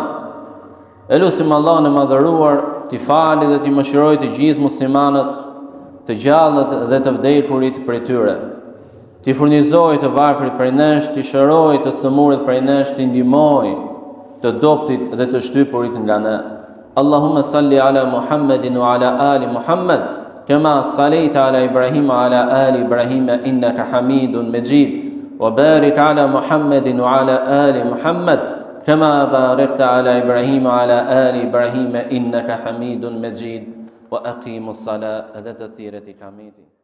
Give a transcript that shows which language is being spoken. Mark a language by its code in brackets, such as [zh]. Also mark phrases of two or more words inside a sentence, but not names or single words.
[sq] E lutim Allahun e madhëruar t'i falë dhe t'i mëshirojë të gjithë muslimanët, të gjallët dhe të vdekurit prej tyre. T'i furnizojë të varfrit prej nesh, t'i shërojë të sëmurit prej nesh, t'i ndihmojë të dobtit dhe të shtypurit nga ne. [ar] اللهم صل على محمد وعلى آل محمد كما صليت على إبراهيم وعلى آل إبراهيم إنك حميد مجيد وبارك على محمد وعلى آل محمد كما باركت على إبراهيم وعلى آل إبراهيم إنك حميد مجيد. وأقيموا الصلاة, [sq] dhe të thirret i kameti.